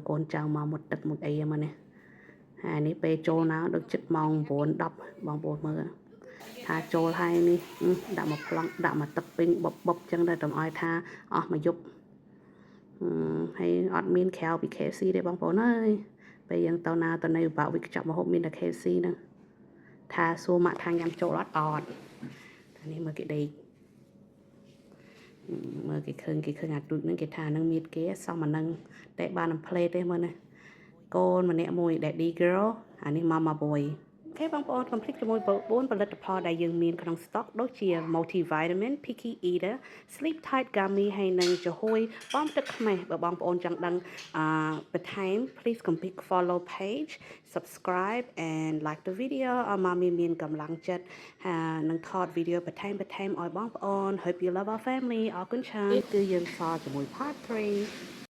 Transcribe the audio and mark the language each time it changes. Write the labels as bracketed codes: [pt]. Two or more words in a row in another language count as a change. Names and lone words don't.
[km] កូនចៅមកមុតទឹកមុតអីមកនេះហើយនេះពេលចូលណាដូចជិតម៉ោង9 10បងប្អូនមើលថាចូលហើយនេះដាក់មកប្លង់ដាក់មកទឹកពេញបុបចឹងដែរតំឲ្យថាអស់មួយយប់ហើយអត់មានក្រៅពី KFC ទេបងប្អូនអើយពេលយើងទៅណាទៅណីពិបាកវិកចាប់មកហូបមានតែ KFC ហ្នឹងថាសួរម៉ាក់ថាញ៉ាំចូលអត់តែនេះមើលគេដេក មើលគេឃើញអាទូចហ្នឹងគេថាហ្នឹងមានគេសមអាហ្នឹងតែបានផ្លេតទេមើលណាកូនម្នាក់មួយ [en] Daddy girl [km] អានេះ [en] Mama boy [km] អូខេបងប្អូន complete ជាមួយ4ផលិតផលដែលយើងមានក្នុង stock ដូចជា [en] multivitamin picky eater sleep tight gummy [km] ហើយនិងចំហួយបំទឹកខ្មេះបើបងប្អូនចង់ដឹងបន្ថែម [en] please complete follow page subscribe and like the video [km] ឲ្យម៉ាមីមានកម្លាំងចិត្តនឹងថតវីដេអូបន្ថែមឲ្យបងប្អូន [en] hope you love our family [km] អរគុណច្រើនគឺយើងសល់ជាមួយ part 3